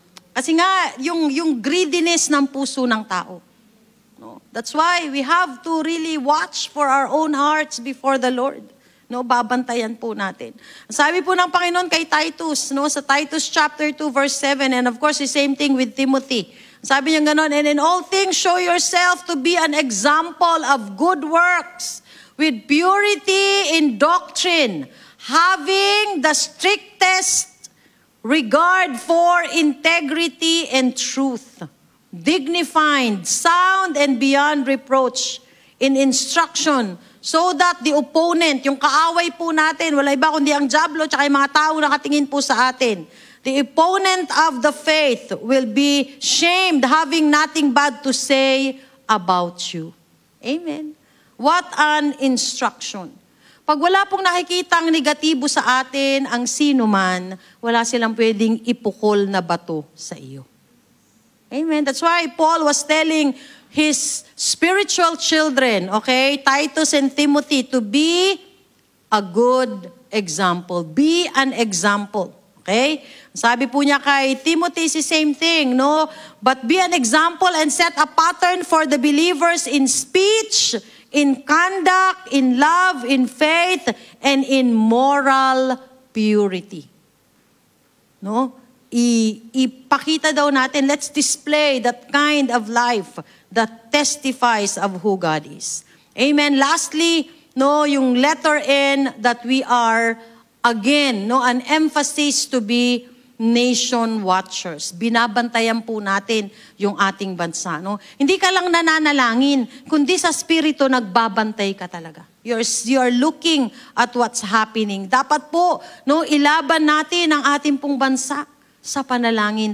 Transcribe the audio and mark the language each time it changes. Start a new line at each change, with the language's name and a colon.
Filipino: Kasi nga, yung greediness ng puso ng tao. No?
English: That's why we have to really watch for our own hearts before the Lord.
Filipino: No, babantayan po natin. Sabi po ng Panginoon kay Titus, no, sa Titus chapter 2 verse 7,
English: and of course the same thing with Timothy.
Filipino: Sabi niya ganoon,
English: and in all things show yourself to be an example of good works, with purity in doctrine, having the strictest regard for integrity and truth, dignified, sound, and beyond reproach in instruction, so that the opponent,
Filipino: yung kaaway po natin, wala iba kundi ang diablo, tsaka yung mga tao nakatingin po sa atin,
English: the opponent of the faith will be shamed, having nothing bad to say about you. Amen. What an instruction.
Filipino: Pag wala pong nakikitang negatibo sa atin, ang sino man, wala silang pwedeng ipukol na bato sa iyo. Amen.
English: That's why Paul was telling his spiritual children, okay, Titus and Timothy, to be a good example. Be an example. Okay?
Filipino: Sabi po niya kay Timothy,
English: is the same thing,
Filipino: no?
English: But be an example and set a pattern for the believers in speech, in conduct, in love, in faith, and in moral purity. No?
Filipino: Ipakita daw natin,
English: let's display that kind of life that testifies of who God is. Amen. Lastly, no, yung letter N, that we are, again, no, an emphasis to be nation watchers.
Filipino: Binabantayan po natin yung ating bansa. No? Hindi ka lang nananalangin, kundi sa spirito nagbabantay ka talaga.
English: You're looking at what's happening.
Filipino: Dapat po, no, ilaban natin ang ating pong bansa sa panalangin.